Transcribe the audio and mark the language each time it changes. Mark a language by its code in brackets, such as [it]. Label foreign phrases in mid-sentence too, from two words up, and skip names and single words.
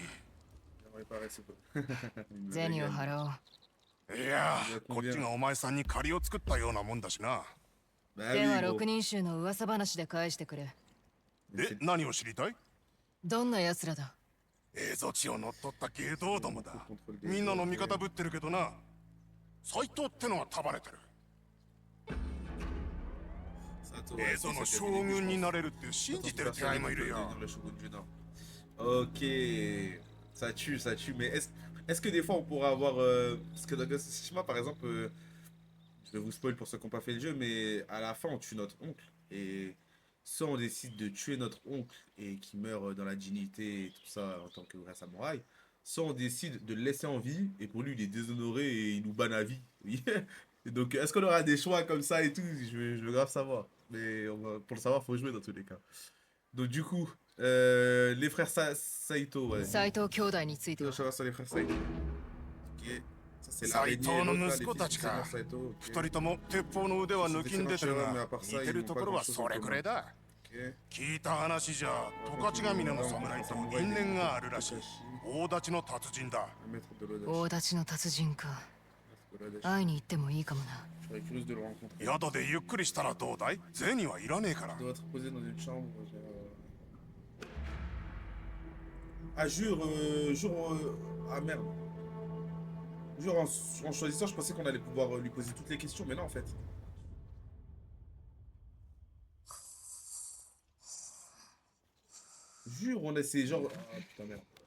[fr] J'aimerais pas rester. [ja] 銭を払おう。いや、こっちがお前さんに借りを作ったようなもんだしな。 [fr] Bah [ja] では [fr] oui, [ja] 六 [fr] gros. [ja] 人衆の噂話で返してくれ。で、何を知りたい？どんな奴らだ？蝦夷地を乗っ取った芸道どもだ。みんなの味方ぶってるけどな。斎藤ってのが束ねてる。蝦夷の将軍になれるって信じてる手合いもいるよ。 [fr] Ok, ça tue, ça tue. Mais est-ce que des fois on pourra avoir. Parce que dans Ghost of Tsushima, par exemple, je vais vous spoil pour ceux qui n'ont pas fait le jeu, mais à la fin on tue notre oncle. Et soit on décide de tuer notre oncle et qui meurt dans la dignité et tout ça en tant que vrai samouraï, soit on décide de le laisser en vie et pour lui il est déshonoré et il nous banne à vie. Oui. Et donc est-ce qu'on aura des choix comme ça et tout? Je veux grave savoir. Mais pour le savoir, faut jouer dans tous les cas. Donc du coup, les frères Saito, ouais. [ja] 斎藤兄弟について [fr] Je [ja] は [fr] veux savoir sur les frères Saito. Ok. Ça c'est Saito l'araignée, no l'autre, là, les musuko fils du [ja] tachi ka. [fr] seigneur Saito. [ja] 二 [fr] Ok. [ja] 人とも鉄砲の腕は抜きん出てるが、似てるところはそれくらいだ。 [fr] Ok. [ja] 聞いた話じゃ、十勝ヶ峰の侍と因縁があるらしい。大立ちの達人だ。 [fr] Un maître de l'Odachi. [ja] 大立ちの達人か。 [fr] De l'Odachi. [ja] 会いに行ってもいいかもな。 [fr] Je serais curieuse de le rencontrer. [ja] 宿でゆっくりしたらどうだい？銭はいらねえから。 [fr] Il doit être posé dans une chambre. Ah, jure, ah merde. Jure, en choisissant, je pensais qu'on allait pouvoir lui poser toutes les questions, mais non, en fait. Jure, on essaie genre. Ah putain, merde.